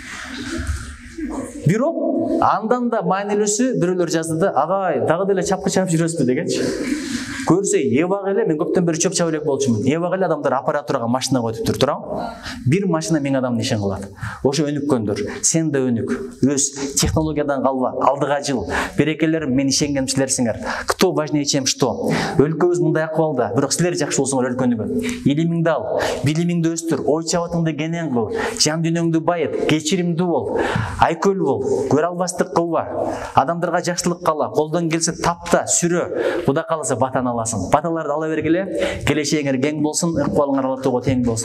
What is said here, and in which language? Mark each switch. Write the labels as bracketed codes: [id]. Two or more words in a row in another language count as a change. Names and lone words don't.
[ky] Бирок андан да маанилүүсү бирөөлөр жазды да, агай дагы деле чапкы чабып жүрөсүзбү дегенчи. Көрсө эбак эле мен көптөн бери чөп чаба элек болчумун. Эбак эле адамдар аппаратурага машина коюп турам. Бир машина 1000 адамдын ишин кылат. Ошо өнүккөндөр, сен да өнүк. Өз технологиядан калба, алдыга жыл. Берекелерим, мен ишенген силерсиңер. [ru] Кто важнее, чем что? [ky] Өлкөбүз мындай акыбалда, бирок силер жакшы болсоңор өлкөнүгө. Илимиңди ал, билимиңди өстүр, ой чабытыңды кенен кыл, жан дүйнөңдү байыт, кечиримдүү бол, айкөл бол, көрө албастык кылба. Адамдарга жакшылык кала, колдон келсе тапта, сүрө. Кудай кааласа батаны аласың. Баталарды ала бергиле, келечегиңер кең болсун, ыкбалыңар Алла Таала тең болсун.